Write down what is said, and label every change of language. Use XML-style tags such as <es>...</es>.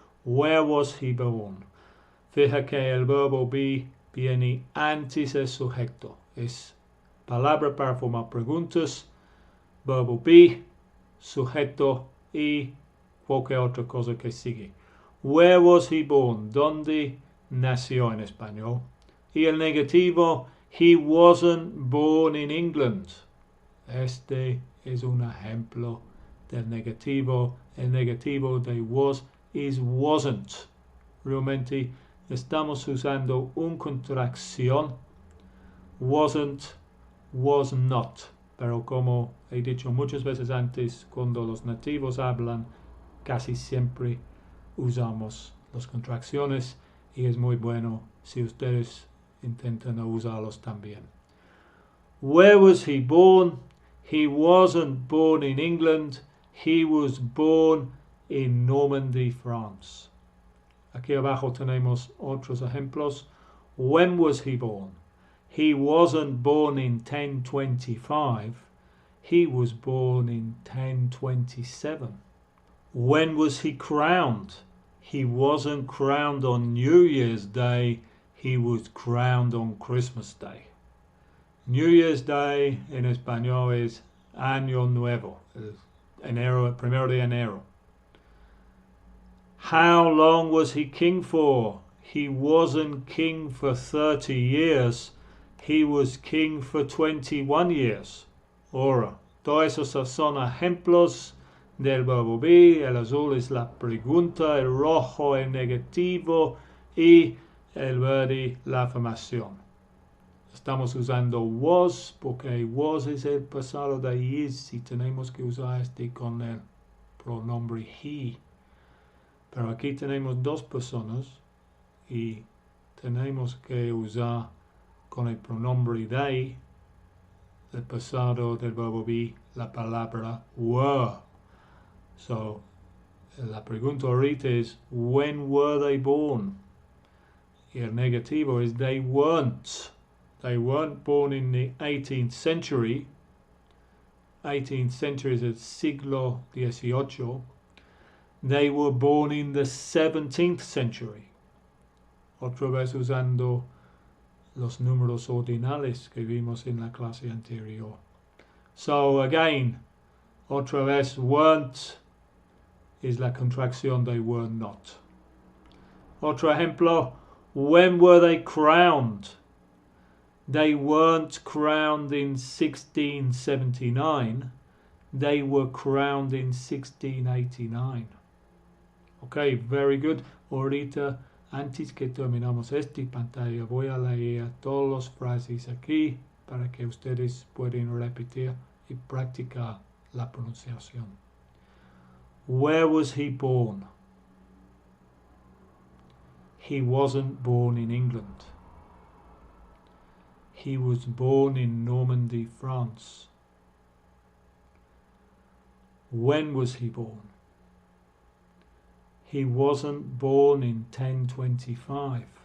<en>Where was he born?</en> <es>Fija que el verbo be viene antes del sujeto. Es palabra para formar preguntas, verbo be, sujeto y cualquier otra cosa que sigue.</es> <en>Where was he born?</en> <es>¿Dónde nació en español? Y el negativo,</es> <en>he wasn't born in England.</en> <es>Este es un ejemplo del negativo. El negativo de was is wasn't. Realmente estamos usando una contracción. Wasn't, was not. Pero como he dicho muchas veces antes, cuando los nativos hablan, casi siempre usamos las contracciones y es muy bueno si ustedes intentan usarlos también.</es> <en>Where was he born? He wasn't born in England. He was born in Normandy, France.</en> <es>Aquí abajo tenemos otros ejemplos.</es> <en>When was he born? He wasn't born in 1025. He was born in 1027. When was he crowned? He wasn't crowned on New Year's Day. He was crowned on Christmas Day.</en> <es>New Year's Day en español es Año Nuevo, enero, 1 de enero.</es> <en>How long was he king for? He wasn't king for 30 years. He was king for 21 years.</en> <es>Ahora, todos esos son ejemplos del verbo be. El azul es la pregunta, el rojo el negativo y el verde la afirmación. Estamos usando was porque was es el pasado de is y tenemos que usar este con el pronombre he. Pero aquí tenemos dos personas y tenemos que usar con el pronombre they, el pasado del verbo be, la palabra were. So, la pregunta ahorita es,</es> <en>when were they born?</en> <es>Y el negativo es,</es> <en>they weren't. They weren't born in the 18th century. 18th century,</en> <es>es el siglo XVIII.</es> <en>They were born in the 17th century.</en> <es>Otra vez usando los números ordinales que vimos en la clase anterior. So again, otra vez, weren't es la contracción de were not. Otro ejemplo,</es> <en>when were they crowned? They weren't crowned in 1679. They were crowned in 1689. Okay, very good.</en> <es>Ahorita, antes que terminamos esta pantalla, voy a leer todas las frases aquí para que ustedes puedan repetir y practicar la pronunciación.</es> <en>Where was he born? He wasn't born in England. He was born in Normandy, France. When was he born? He wasn't born in 1025.</en>